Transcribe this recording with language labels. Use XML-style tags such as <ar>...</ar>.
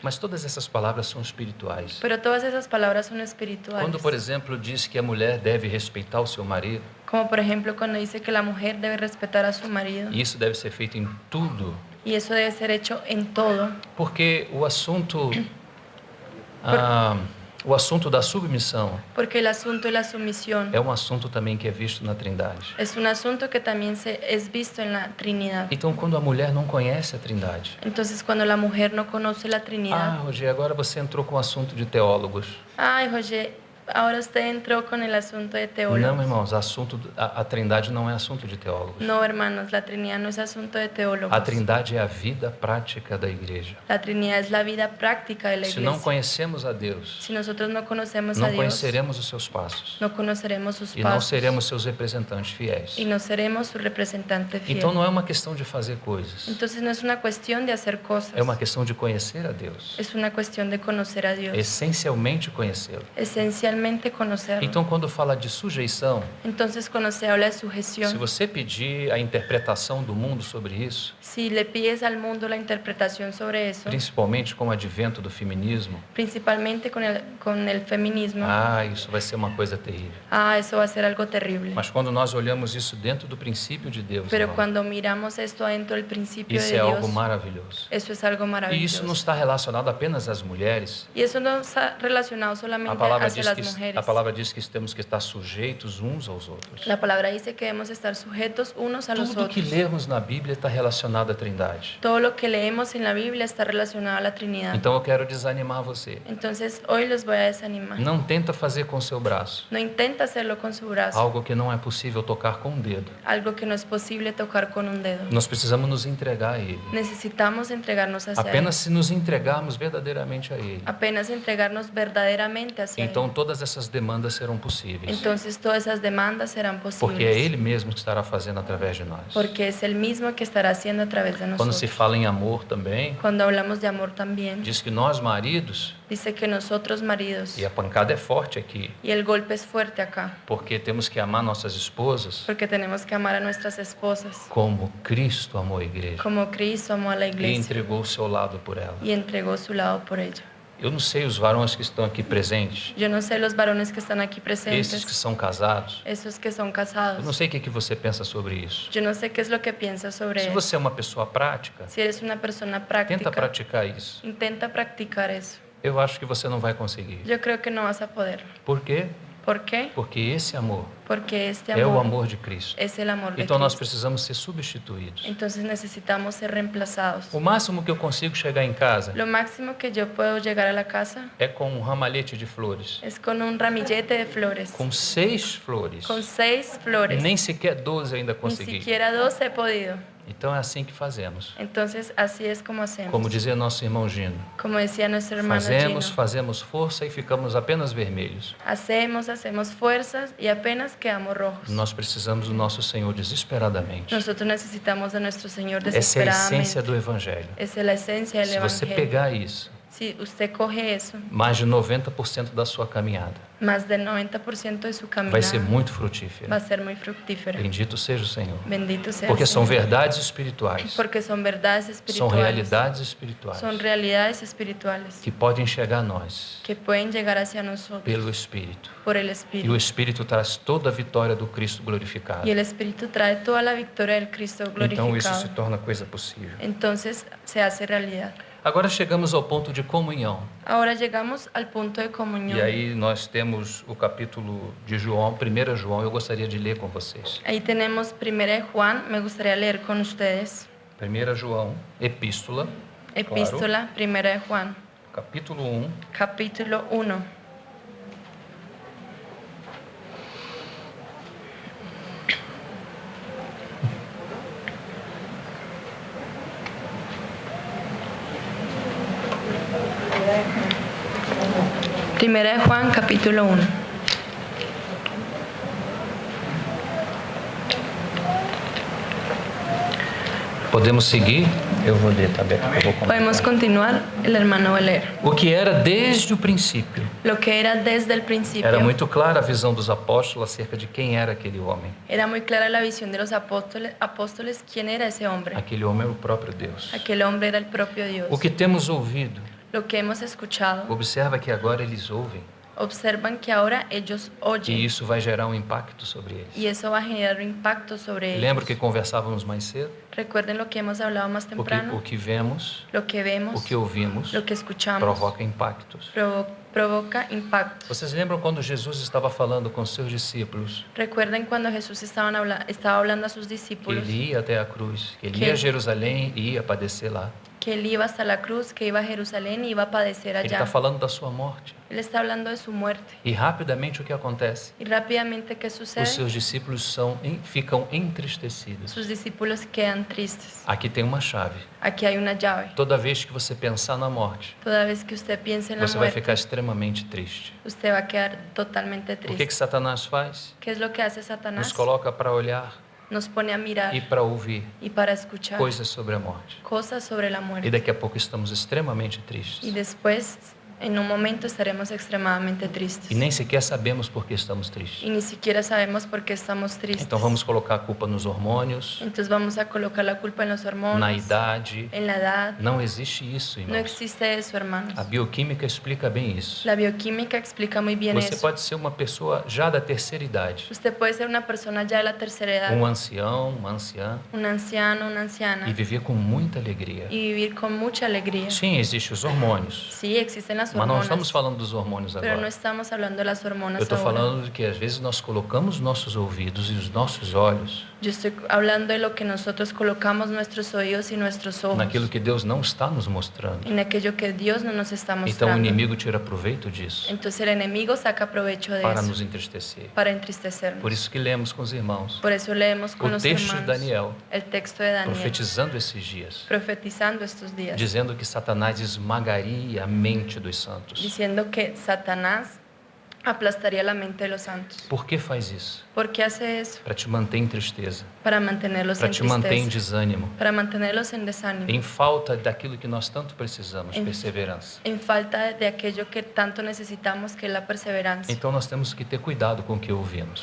<pt>Mas todas essas palavras são espirituais.</pt> <es>Pero todas esas palabras son espirituales.</es> <pt>Quando, por exemplo, diz que a mulher deve respeitar o seu marido,</pt> <es>Como por ejemplo cuando dice que la mujer debe respetar a su marido.</es> <pt>e isso deve ser feito em tudo,</pt> <es>Y eso debe ser hecho en todo.</es> <pt>porque o assunto da submissão</pt> <es>Porque el asunto de la sumisión</es> <pt>é um assunto também que é visto na Trindade.</pt> <es>es un asunto que también es visto en la Trinidad.</es> <pt>Então, quando a mulher não conhece a Trindade,</pt> <es>Entonces cuando la mujer no conoce la Trinidad,</es> <pt>Roger, agora você entrou com o assunto de teólogos.</pt> <es>ay, Roger, ahora usted entró con el asunto de</es> <pt>Não,</pt> <es>teólogos.</es> <pt>irmãos, a Trindade não é assunto de teólogos.</pt> <es>No, hermanos, la Trinidad no es asunto de teólogos.</es> <pt>A Trindade é a vida prática da igreja.</pt> <es>La Trinidad es la vida práctica de la</es> <pt>Se não</pt> <es>iglesia.</es> <pt>conhecemos a Deus,</pt> <es>Si nosotros no conocemos a</es> <pt>não</pt> <es>Dios,</es> <pt>conheceremos os seus passos</pt> <es>no conoceremos sus</es> <pt>e não</pt> <es>pasos</es> <pt>seremos seus representantes fiéis.</pt> <es>y no seremos su representante fiel.</es> <pt>Então não é uma questão de fazer coisas,</pt> <es>Entonces no es una cuestión de hacer cosas,</es> <pt>é uma questão de conhecer a Deus,</pt> <es>es una cuestión de conocer a Dios,</es> <pt>essencialmente conhecê-lo.</pt> <es>esencialmente conocerlo.</es> <pt>Então, quando fala de sujeição,</pt> <es>Entonces cuando se habla de</es> <pt>se</pt> <es>sujeción,</es> <pt>você pedir a interpretação do mundo sobre isso,</pt> <es>si le pides al mundo la interpretación sobre eso,</es> <pt>principalmente com o advento do feminismo,</pt> <es>principalmente con el feminismo,</es> <pt>isso vai ser uma coisa terrível.</pt> <es>eso va a ser algo terrible.</es> <pt>Mas quando nós olhamos isso dentro do princípio de Deus,</pt> <es>Pero</es> <pt>irmão,</pt> <es>cuando miramos esto dentro del principio</es> <pt>isso</pt> <es>de</es> <pt>é algo</pt> <es>Dios,</es> <pt>maravilhoso.</pt> <es>eso es algo</es> <pt>E isso</pt> <es>maravilloso.</es> <pt>não está relacionado apenas às mulheres.</pt> <es>Y eso no está relacionado</es> <pt>A</pt> <es>solamente</es> <pt>palavra</pt> <es>hacia</es> <pt>diz</pt> <es>las</es> <pt>que,</pt> <es>mujeres.</es> <pt>a palavra diz que temos que estar sujeitos uns aos outros.</pt> <es>La palabra dice que debemos estar sujetos unos a los</es> <pt>Tudo que</pt> <es>otros.</es> <pt>lemos na Bíblia está relacionado à Trindade.</pt> <es>Todo lo que leemos en la Biblia está relacionado a la Trinidad.</es> <pt>Então eu quero desanimar você.</pt> <es>Entonces hoy los voy a desanimar.</es> <pt>Não tenta fazer com seu braço</pt> <es>No intenta hacerlo con su brazo,</es> <pt>algo que não é possível tocar com o dedo.</pt> <es>algo que no es posible tocar con un dedo.</es> <pt>Nós precisamos nos entregar a Ele.</pt> <es>Necesitamos entregarnos hacia</es> <pt>Apenas</pt> <es>Él.</es> <pt>se nos entregarmos verdadeiramente a Ele,</pt> <es>Apenas entregarnos verdaderamente hacia</es> <pt>então</pt> <es>Él.</es> <pt>todas essas demandas serão possíveis.</pt> <es>Entonces todas esas demandas serán</es> <pt>Porque é</pt> <es>posibles.</es> <pt>Ele mesmo que estará fazendo através de nós.</pt> <es>Porque es el mismo que estará haciendo a través de</es> <pt>Quando se</pt> <es>nosotros.</es> <pt>fala em amor também,</pt> <es>Cuando hablamos de amor también,</es> <pt>diz que nós maridos,</pt> <es>dice que nosotros maridos,</es> <pt>e a pancada é forte aqui,</pt> <es>y el golpe es fuerte acá,</es> <pt>porque temos que amar nossas esposas</pt> <es>porque tenemos que amar a nuestras esposas</es> <pt>como Cristo amou a igreja</pt> <es>como Cristo amó a la</es> <pt>e</pt> <es>iglesia</es> <pt>entregou o seu lado por ela.</pt> <es>y entregó su lado por ella.</es> <pt>Eu não sei os varões que estão aqui presentes,</pt> <es>Yo no sé los varones que están aquí</es> <pt>esses que</pt> <es>presentes,</es> <pt>são casados.</pt> <es>esos que son</es> <pt>Eu não</pt> <es>casados.</es> <pt>sei o que você pensa sobre isso.</pt> <es>Yo no sé qué es lo que piensas sobre</es> <pt>Se</pt> <es>eso.</es> <pt>você é uma pessoa prática,</pt> <es>Si eres una persona</es> <pt>tenta</pt> <es>práctica,</es> <pt>praticar isso.</pt> <es>intenta practicar eso.</es> <pt>Eu acho que você não vai conseguir.</pt> <es>Yo creo que no vas a poder.</es> <pt>Por quê?</pt> <es>¿Por qué?</es> <pt>Porque esse amor</pt> <es>Porque este</es> <pt>é o</pt> <es>amor</es> <pt>amor de Cristo.</pt> <es>es el amor de</es> <pt>Então nós</pt> <es>Cristo.</es> <pt>precisamos ser substituídos.</pt> <es>Entonces necesitamos ser reemplazados.</es> <pt>O máximo que eu consigo chegar em casa</pt> <es>Lo máximo que yo puedo llegar a la casa</es> <pt>é com um ramalhete de flores.</pt> <es>es con un ramillete de flores,</es> <pt>Com 6 flores.</pt> <es>con 6 flores.</es> <pt>Nem sequer 12 eu ainda</pt> <es>Ni</es> <pt>consegui.</pt> <es>siquiera 12 he podido.</es> <pt>Então é assim que fazemos.</pt> <es>Entonces así es como hacemos.</es> <pt>Como dizia nosso irmão Gino.</pt> <es>Como decía nuestro hermano</es> <pt>Fazemos,</pt> <es>Gino,</es> <pt>fazemos força e ficamos apenas vermelhos.</pt> <es>hacemos fuerzas y apenas quedamos rojos.</es> <pt>Nós precisamos do nosso Senhor desesperadamente.</pt> <es>Nosotros necesitamos de nuestro Señor</es> <pt>Essa é a essência</pt> <es>desesperadamente.</es> <pt>do Evangelho.</pt> <es>Esa es la esencia del</es> <pt>Se você</pt> <es>Evangelio.</es> <pt>pegar isso</pt> <es>Si usted coge eso,</es> <pt>mais de 90% da sua caminhada</pt> <es>más del 90% de su</es> <pt>vai ser</pt> <es>caminada</es> <pt>muito</pt> <es>va</es> <pt>frutífera.</pt> <es>a ser muy fructífera.</es> <pt>Bendito seja o Senhor.</pt> <es>Bendito sea el</es> <pt>Porque são</pt> <es>Señor.</es> <pt>verdades espirituais,</pt> <es>Porque son verdades</es> <pt>são</pt> <es>espirituales.</es> <pt>realidades espirituais</pt> <es>Son realidades espirituales</es> <pt>que podem chegar a nós</pt> <es>que pueden llegar hacia nosotros</es> <pt>pelo Espírito.</pt> <es>por el</es> <pt>E o</pt> <es>Espíritu.</es> <pt>Espírito traz toda a vitória do Cristo glorificado.</pt> <es>Y el Espíritu trae toda la victoria del Cristo</es> <pt>Então isso se</pt> <es>glorificado.</es> <pt>torna coisa possível.</pt> <es>Entonces se hace realidad.</es> <pt>Agora chegamos ao ponto de comunhão.</pt> <es>Ahora llegamos al punto de comunión.</es> <pt>E aí nós temos o capítulo de João, 1 João, eu gostaria de ler com vocês.</pt> <es>Ahí tenemos 1 de Juan, me gustaría leer con ustedes.</es> <pt>1 João, epístola,</pt> <es>Epístola, 1 de Juan,</es> <pt>capítulo 1,</pt> <es>capítulo 1. Primera de Juan, capítulo 1.</es> <pt>podemos seguir? Eu vou ler também.</pt> <es>Podemos continuar, el hermano va a leer.</es> <pt>O que era desde o princípio.</pt> <es>Lo que era desde el principio.</es> <pt>Era muito clara a visão dos apóstolos acerca de quem era aquele homem.</pt> <es>Era muy clara la visión de los apóstoles quién era ese hombre.</es> <pt>Aquele homem era o próprio Deus.</pt> <es>Aquel hombre era el propio Dios.</es> <pt>O que temos ouvido,</pt> <es>Lo que hemos escuchado,</es> <pt>observa que agora eles ouvem.</pt> <es>observan que ahora ellos</es> <pt>E</pt> <es>oyen</es> <pt>isso vai gerar um impacto sobre eles.</pt> <es>y eso va a generar un impacto sobre</es> <pt>Lembra que</pt> <es>ellos.</es> <pt>conversávamos mais cedo?</pt> <es>Recuerden lo que hemos hablado más</es> <pt>O</pt> <es>temprano.</es> <pt>que vemos,</pt> <es>Lo que vemos,</es> <pt>o que ouvimos,</pt> <es>lo que escuchamos,</es> <pt>provoca impactos.</pt> <es>provoca impactos.</es> <pt>Vocês lembram quando Jesus estava falando com seus discípulos?</pt> <es>Recuerden cuando Jesús estaba hablando a sus</es> <pt>Que</pt> <es>discípulos</es> <pt>ele ia até a cruz, que ele</pt> <es>Que-</es> <pt>ia a Jerusalém e ia padecer lá.</pt> <es>que él iba hasta la cruz, que iba a Jerusalén y iba a padecer</es> <pt>Ele está falando da sua morte.</pt> <es>Él está hablando de su muerte.</es> <pt>E rapidamente o que acontece?</pt> <es>Y rápidamente, ¿qué</es> <pt>Os</pt> <es>sucede?</es> <pt>seus discípulos ficam entristecidos.</pt> <es>Sus discípulos quedan tristes.</es> <pt>Aqui tem uma chave.</pt> <es>Aquí hay una llave.</es> <pt>Toda vez que você pensar na morte,</pt> <es>Toda vez que usted piense en la</es> <pt>você vai</pt> <es>muerte,</es> <pt>ficar extremamente triste.</pt> <es>usted va a quedar totalmente</es> <pt>O que</pt> <es>triste.</es> <pt>Satanás faz?</pt> <es>¿Qué es lo que hace</es> <pt>Nos</pt> <es>Satanás?</es> <pt>coloca para olhar</pt> <es>Nos pone a mirar</es> <pt>e para ouvir</pt> <es>y para escuchar</es> <pt>coisas sobre a morte.</pt> <es>cosas sobre la</es> <pt>E</pt> <es>muerte.</es> <pt>daqui a pouco estamos extremamente</pt> <es>Y</es> <pt>tristes.</pt> <es>después, en un momento, estaremos extremadamente tristes.</es> <pt>E nem sequer sabemos por que estamos tristes.</pt> <es>Y ni siquiera sabemos por qué estamos tristes.</es> <pt>Então vamos colocar a culpa nos hormônios,</pt> <es>Entonces vamos a colocar la culpa en los hormonas,</es> <pt>na idade.</pt> <es>en la edad.</es> <pt>Não existe isso,</pt> <es>No</es> <pt>irmãos.</pt> <es>existe eso, hermanos.</es> <pt>A bioquímica explica bem isso.</pt> <es>La bioquímica explica muy bien</es> <pt>Você</pt> <es>eso.</es> <pt>pode ser uma pessoa já da terceira idade,</pt> <es>Usted puede ser una persona ya de la tercera edad,</es> <pt>ancião, uma anciã,</pt> <es>un anciano, una anciana,</es> <pt>e viver com muita alegria.</pt> <es>y vivir con mucha alegría.</es> <pt>Sim, existem os hormônios,</pt> <es>Sí, existen las</es> <pt>mas não</pt> <es>hormonas,</es> <pt>estamos falando dos hormônios</pt> <es>pero no</es> <pt>agora.</pt> <es>estamos hablando de las hormonas</es> <pt>Eu estou</pt> <es>ahora.</es> <pt>falando de que às vezes nós colocamos nossos ouvidos e os nossos olhos</pt> <es>Yo estoy hablando de lo que nosotros colocamos nuestros oídos y nuestros ojos</es> <pt>naquilo que Deus não está nos mostrando.</pt> <es>en aquello que Dios no nos está</es> <pt>Então o</pt> <es>mostrando.</es> <pt>inimigo tira proveito disso</pt> <es>Entonces el enemigo saca provecho de</es> <pt>para</pt> <es>eso</es> <pt>nos entristecer.</pt> <es>para entristecernos.</es> <pt>Por isso que lemos com os irmãos</pt> <es>Por eso leemos con</es> <pt>o</pt> <es>los</es> <pt>texto de</pt> <es>hermanos</es> <pt>Daniel,</pt> <es>el texto de Daniel,</es> <pt>profetizando esses dias,</pt> <es>profetizando estos días,</es> <pt>dizendo que Satanás esmagaria a mente dos santos.</pt> <es>diciendo que Satanás aplastaría la mente de los santos.</es> <pt>Por que faz isso?</pt> <es>¿Por qué hace eso?</es> <pt>Para te manter em tristeza,</pt> <es>Para mantenerlos</es> <pt>para</pt> <es>en</es> <pt>te manter em</pt> <es>tristeza,</es> <pt>desânimo,</pt> <es>para mantenerlos en desánimo,</es> <pt>em falta daquilo que nós tanto precisamos,</pt> <es>Em-</es> <pt>perseverança.</pt> <es>en falta de aquello que tanto necesitamos, que es la perseverancia.</es> <pt>Então nós temos que ter cuidado com o que ouvimos.</pt>